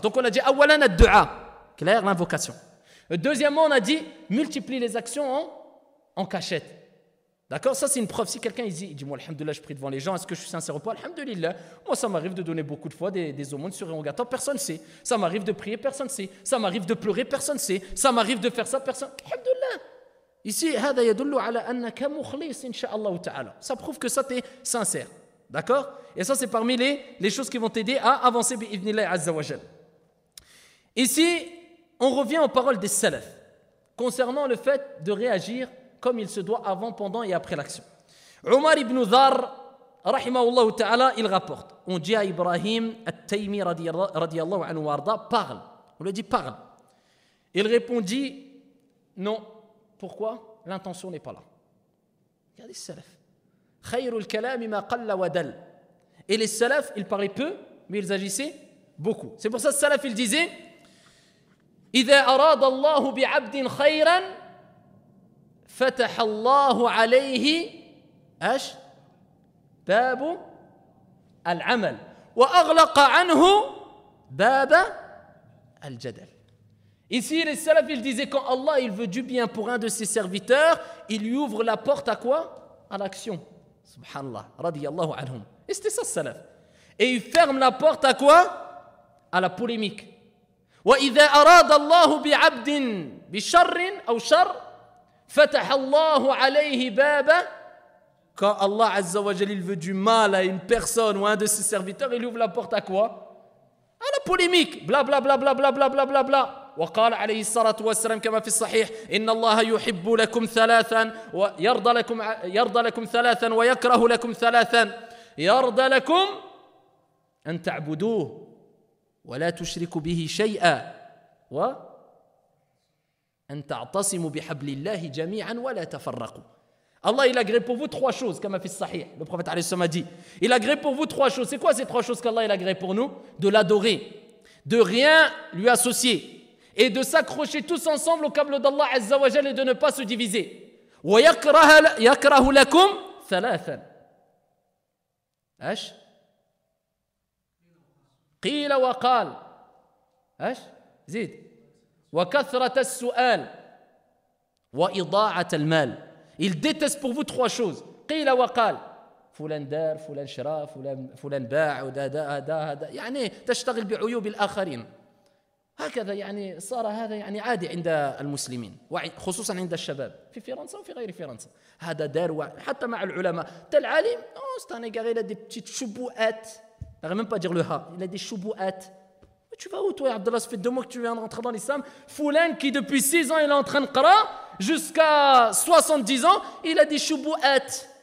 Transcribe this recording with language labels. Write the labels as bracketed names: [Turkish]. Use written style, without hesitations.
[French] Donc, on a dit awalan ad-du'a, clair, l'invocation. Deuxièmement, on a dit multiplie les actions en cachette. D'accord? Ça, c'est une preuve. Si quelqu'un il dit moi, alhamdoulilah, je prie devant les gens, est-ce que je suis sincère ou pas? Alhamdoulilah. Moi, ça m'arrive de donner beaucoup de fois des aumônes surérogatoires, personne ne sait. Ça m'arrive de prier, personne ne sait. Ça m'arrive de pleurer, personne ne sait. Ça m'arrive de faire ça, personne. Alhamdoulilah. [Arabic] Ici, هذا يدل على أنك مخلص إن شاء الله تعالى. [French] Ça prouve que ça, tu es sincère. D'accord? Et ça, c'est parmi les choses qui vont t'aider à avancer bi'idhnillah azza wa jal. Ici, on revient aux paroles des salaf concernant le fait de réagir comme il se doit avant, pendant et après l'action. Omar ibn Dhar, rahimahullah ta'ala, il rapporte. On dit à Ibrahim at-Taymi radiyallahu anhu warda, parle. On lui dit parle. Il répondit non. Pourquoi? L'intention n'est pas là. Regardez les salaf. [Arabic] Khayrul kalami ma qalla wa dal. [French] Et les salaf, ils parlaient peu, mais ils agissaient beaucoup. C'est pour ça que les salaf, ils disaient [Arabic] إذا أراد الله بعبد خيرا فتح الله عليه ايش؟ باب العمل واغلق عنه باب الجدل. [French] Ici les salafs ils disaient quand Allah il veut du bien pour un de ses serviteurs, il lui ouvre la porte à quoi? À l'action. Subhanallah, radiyallahu anhum. Et c'était ça le salaf. Et il ferme la porte à quoi? À la polémique. [Arabic] وإذا أراد الله بعبد بشر أو شر فتح الله عليه بابا. [French] Quand Allah Azza wa Jal il veut du mal à une personne ou à un de ses serviteurs, il ouvre la porte à quoi? À la polémique. Bla bla bla bla bla bla bla bla bla. [Arabic] وقال عليه الصلاة والسلام كما في الصحيح إن الله يحب لكم ثلاثا ويرضى لكم ثلاثا ويكره لكم ثلاثا. يرضى لكم أن تعبدوه ولا تشركوا به شيئا وأن تعتصموا بحبل الله جميعا ولا تفرقوا. [French] Allah il agrée pour vous trois choses comme a fait Sahih. Le prophète alayhi salam a dit il agrée pour vous trois choses. C'est quoi ces trois choses qu'Allah il agrée pour nous? De l'adorer, de rien lui associer et de s'accrocher tous ensemble au câble d'Allah Azza wa Jal et de ne pas se diviser. [Arabic] ويكره لكم ثلاثا. ايش؟ قيل وقال. ايش؟ زيد. وكثرة السؤال وإضاعة المال. [French] Il déteste pour vous trois choses. [Arabic] قيل وقال. فلان دار، فلان شرى، فلان باع، هذا يعني تشتغل بعيوب الآخرين. هكذا يعني صار هذا يعني عادي عند المسلمين خصوصا عند الشباب في فرنسا وفي غير فرنسا. هذا دار حتى مع العلماء. [French] tel alim, oh c'est un égaré, il a des petites choubouettes. On n'arrive même pas à dire le ha. Il a des choubouettes. Tu vas où toi Abdallah? Ça fait 2 mois que tu viens de rentrer dans l'islam. Foulan qui depuis 6 ans il est en train de qara jusqu'à 70 ans, il a des choubouettes.